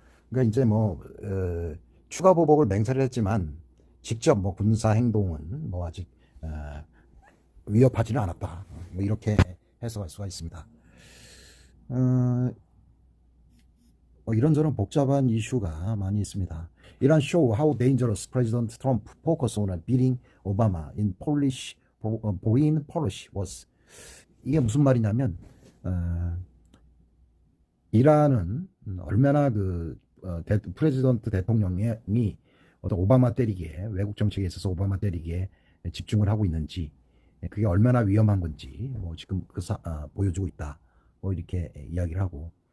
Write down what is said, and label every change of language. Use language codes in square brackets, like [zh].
[ko] 그러니까 이제 뭐 추가 보복을 맹세를 했지만 직접 뭐 군사 행동은 뭐 아직 위협하지는 않았다, 뭐 이렇게 해석할 수가 있습니다. 뭐 이런저런 복잡한 이슈가 많이 있습니다. [en] 이란 show how dangerous President Trump focus on beating Obama in Polish foreign policy was. [ko] 이게 무슨 말이냐면 이란은 얼마나 그 프레지던트 대통령이 어떤 오바마 때리기에, 외국 정책에 있어서 오바마 때리기에 집중을 하고 있는지, 그게 얼마나 위험한 건지 뭐 지금 보여주고 있다, 뭐 이렇게 이야기를 하고,